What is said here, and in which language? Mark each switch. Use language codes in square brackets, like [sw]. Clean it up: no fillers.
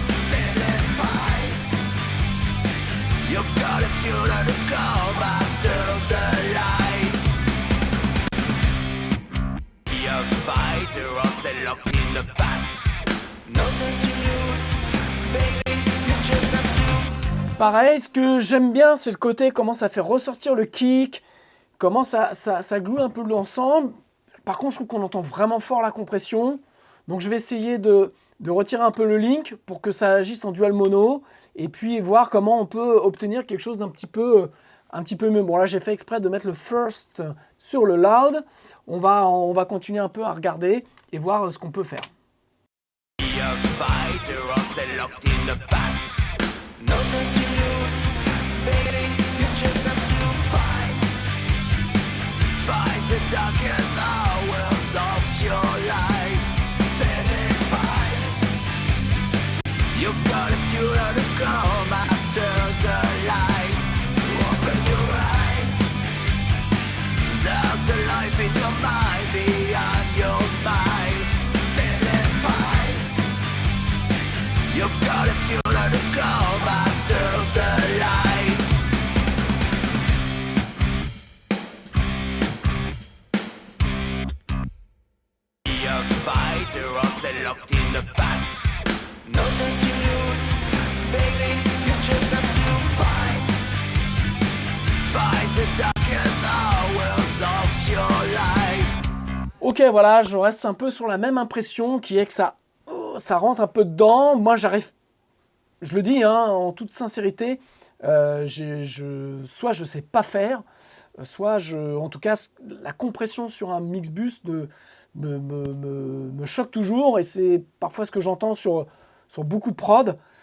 [en] Stand and fight. You've got a future to come after the light. Be a fighter or stay locked in the past. No time to lose, baby, you just have to. [fr] Pareil, ce que j'aime bien, c'est le côté comment ça fait ressortir le kick, comment ça gloue un peu l'ensemble. Par contre, je trouve qu'on entend vraiment fort la compression. Donc je vais essayer de retirer un peu le link pour que ça agisse en dual mono et puis voir comment on peut obtenir quelque chose d'un petit peu mieux. Bon là j'ai fait exprès de mettre le first sur le loud. On va continuer un peu à regarder et voir ce qu'on peut faire. [en] Be a fighter or stay locked in the past. No time to lose, baby, you just have to fight. Fight the darkest hours of your life. Stand and fight. You've got a future to come after the light. Open your eyes. There's a life in your mind beyond your spine. Stand and fight. You've got a future to come after the light. Be a fighter or stay locked in the past. No time to lose, baby, you just have to fight. Fight the darkest hours of your life. [fr] Ok, voilà, je reste un peu sur la même impression qui est que ça rentre un peu dedans. Moi, j'arrive, je le dis en toute sincérité, soit je sais pas faire, soit en tout cas, la compression sur un Mixbus me choque toujours et c'est parfois ce que j'entends sur beaucoup de prod.